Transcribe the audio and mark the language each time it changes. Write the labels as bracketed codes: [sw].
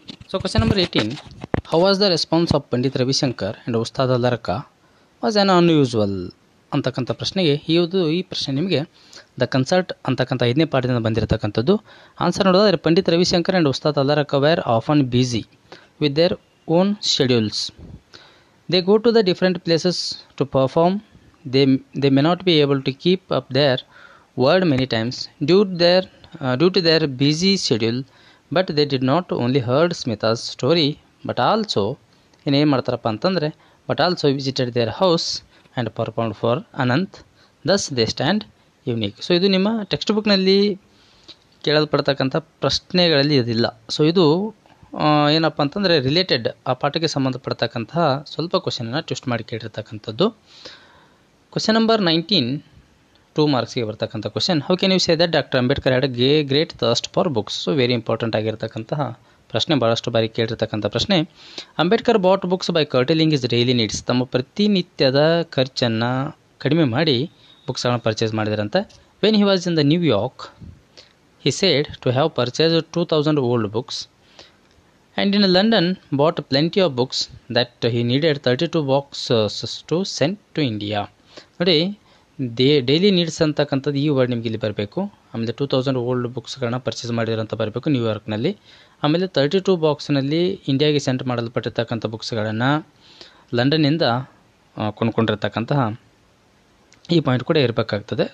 [kn] So question number 18, [en] how was the response of Pandit Ravi Shankar and Ustad Alla Rakha was an unusual [kn] ಅಂತಕ್ಕಂಥ ಪ್ರಶ್ನೆಗೆ ಈ ಪ್ರಶ್ನೆ ನಿಮಗೆ ದ ಕನ್ಸರ್ಟ್ ಅಂತಕ್ಕಂಥ 5ನೇ ಪಾಠದಿಂದ ಬಂದಿರತಕ್ಕಂಥದ್ದು. ಆನ್ಸರ್ ನೋಡೋದಾದರೆ [en] Pandit Ravi Shankar and Ustad Alla Rakha were often busy with their own schedules. They go to the different places to perform. They may not be able to keep up their word many times due to their busy schedule, but they did not only heard Smita's story but also [kn] ಏನು ಮಾಡ್ತಾರಪ್ಪ ಅಂತಂದರೆ [en] but also visited their house and performed for Anant. Thus they stand unique. [kn] So ಇದು ನಿಮ್ಮ text ಬುಕ್ನಲ್ಲಿ ಕೇಳಲ್ಪಡ್ತಕ್ಕಂಥ ಪ್ರಶ್ನೆಗಳಲ್ಲಿ ಇದಿಲ್ಲ. So ಇದು ಏನಪ್ಪ ಅಂತಂದರೆ ರಿಲೇಟೆಡ್ ಆ ಪಾಠಕ್ಕೆ ಸಂಬಂಧಪಡ್ತಕ್ಕಂತಹ ಸ್ವಲ್ಪ ಕ್ವಶನನ್ನು ಟ್ವಿಸ್ಟ್ ಮಾಡಿ ಕೇಳಿರ್ತಕ್ಕಂಥದ್ದು. ಕ್ವಶನ್ ನಂಬರ್ 19 2 ಮಾರ್ಕ್ಸ್ಗೆ ಬರ್ತಕ್ಕಂಥ question. [en] How can you say that doctor Ambedkar had great thirst for books. [kn] So very important ಆಗಿರ್ತಕ್ಕಂತಹ ಪ್ರಶ್ನೆ, ಭಾಳಷ್ಟು ಬಾರಿ ಕೇಳಿರ್ತಕ್ಕಂಥ ಪ್ರಶ್ನೆ. [en] Ambedkar bought books by curtailing his daily needs. [kn] ತಮ್ಮ ಪ್ರತಿನಿತ್ಯದ ಖರ್ಚನ್ನು ಕಡಿಮೆ ಮಾಡಿ ಬುಕ್ಸ್ಗಳನ್ನು purchase ಮಾಡಿದಾರಂತೆ. [en] When he was in the New York he said to have purchased 2000 old books, and in London bought plenty of books that he needed 32 boxes to send to India. [kn] ನೋಡಿ, daily needs ಅಂತಕ್ಕಂಥದ್ದು ಈ word ನಿಮಗೆ ಇಲ್ಲಿ ಬರಬೇಕು. ಆಮೇಲೆ 2000 old ಬುಕ್ಸ್ಗಳನ್ನ purchase ಮಾಡಿರೋಂಥ ಬರಬೇಕು ನ್ಯೂಯಾರ್ಕ್ನಲ್ಲಿ. ಆಮೇಲೆ 32 ಬಾಕ್ಸ್ನಲ್ಲಿ ಇಂಡಿಯಾಗೆ ಸೆಂಡ್ ಮಾಡಲ್ಪಟ್ಟಿರ್ತಕ್ಕಂಥ ಬುಕ್ಸ್ಗಳನ್ನು ಲಂಡನ್ನಿಂದ ಕೊಂಡ್ಕೊಂಡಿರ್ತಕ್ಕಂತಹ ಈ ಪಾಯಿಂಟ್ ಕೂಡ ಇರಬೇಕಾಗ್ತದೆ.